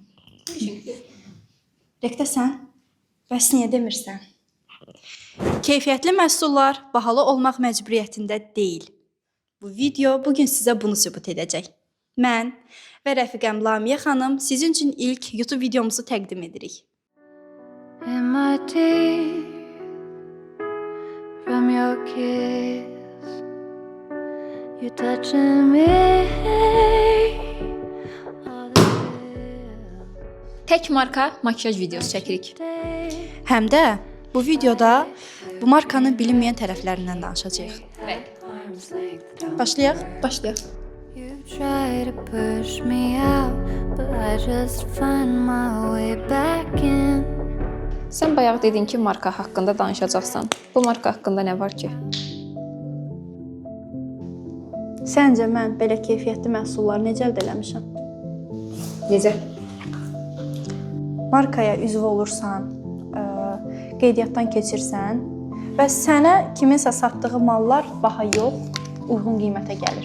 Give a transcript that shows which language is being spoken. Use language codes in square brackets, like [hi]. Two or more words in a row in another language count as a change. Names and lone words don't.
[az] Rekdə bəs niyə demirsən? Keyfiyyətli məhsullar bahalı olmaq məcburiyyətində deyil. Bu video bugün sizə bunu sübut edəcək. Mən və rəfiqəm Lamiyə xanım sizin üçün ilk YouTube videomuzu təqdim edirik. [en] From your kiss, you touching me. [az] Tək marka makyaj videosu çəkirik. Həm də bu videoda bu markanın bilinməyən tərəflərindən danışacağıq. Başlayaq? Başlayaq. [en] You try to push me out, but I just find my way back in. [az] Sən bayaq dedin ki, marka haqqında danışacaqsan. Bu marka haqqında nə var ki? Səncə mən belə keyfiyyətli məhsulları necə əldə eləmişəm? Necə? Markaya üzv olursan, qeydiyyatdan keçirsən və sənə kiminsə satdığı mallar baha yox, uyğun qiymətə gəlir.